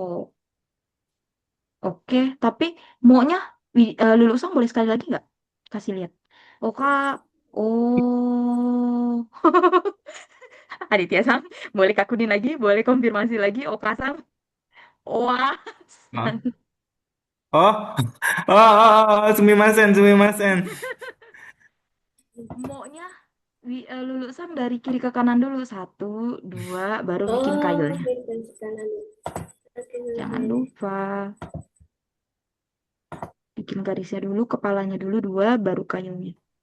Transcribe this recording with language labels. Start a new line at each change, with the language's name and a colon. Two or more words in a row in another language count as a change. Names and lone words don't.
Indonesian: Oke, tapi maunya Lulu Sang boleh sekali lagi nggak? Kasih lihat. Oh, Kak. Oh. Aditya Sang, boleh kakunin lagi? Boleh konfirmasi lagi? Oka Sang. Wah. Hah?
Japanese: Oh, すみません、すみません.
Indonesian: Maunya Lulu Sang dari kiri ke kanan dulu. Satu, dua, baru bikin Oh, kailnya. gitu kanan. Oke, Jangan oke. lupa. Bikin garisnya dulu, kepalanya dulu dua, baru kailnya.